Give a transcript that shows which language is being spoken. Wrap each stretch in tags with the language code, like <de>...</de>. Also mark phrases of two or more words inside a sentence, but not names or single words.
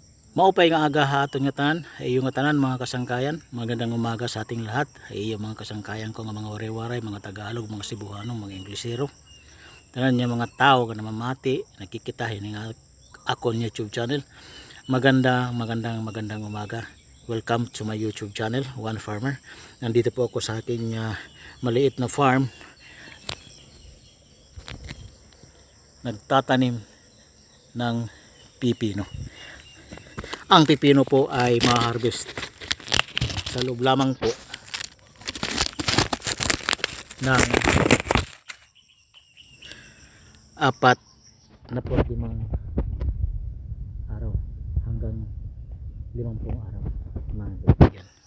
<war>Maupay nga aga haton nga tanan, ay yung nga tanan mga kasangkayan,</war> <tl>magandang umaga sa ating lahat.</tl> <war>Ay yung mga kasangkayan ko nga mga waray-waray, mga Tagalog, mga Cebuano, mga Inglesero. Tanan niya mga tao nga namamati, nakikita ini nga akon YouTube channel.</war> <tl>Magandang umaga.</tl> <en>Welcome to my YouTube channel, One Farmer.</en> <tl>Nandito po ako sa aking maliit na farm. Nagtatanim ng pipino. Ang pipino po ay ma-harvest sa loob lamang po ng 45 araw hanggang 50 araw, mga kaibigan.</tl>